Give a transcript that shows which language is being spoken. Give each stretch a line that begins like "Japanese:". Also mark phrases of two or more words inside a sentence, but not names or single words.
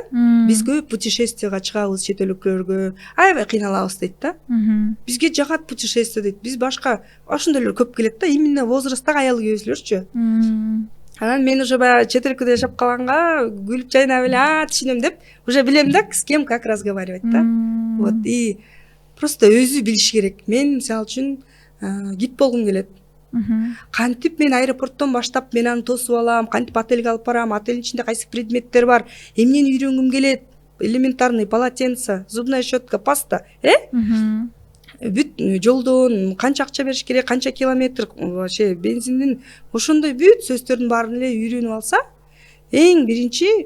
Kyrgyz: Биз көп путешествияга чыгабыз, чет өлкөлөргө. Аябай кыйналабыз дейт да. Бизге жагат путешествие дейт. Биз башка ошондойлор көп келет да, именно возрасттагы аял күйөөсүлөрчү. Анан мен уже баягы чет өлкөдө жашап калганга күлүп жайнап эле, түшүнөм деп, уже билем да,
Russian: с кем как разговаривать да. Вот, и просто
Kyrgyz: өзү билиш керек. Мен мисалы үчүн гид болгум келет. Кантип мен аэропорттон баштап мен аны тосуп алам, кантип отельге алып барам, отелдин ичинде кайсы предметтер бар, эмнени үйрөнгүм келет,
Russian: элементарный полотенце, зубная щетка, паста,
Kyrgyz: бүт жолдон канча акча бериш керек, канча километр, вообще бензиндин, ошондой бүт сөздөрдүн баарын эле үйрөнүп алса, эң биринчи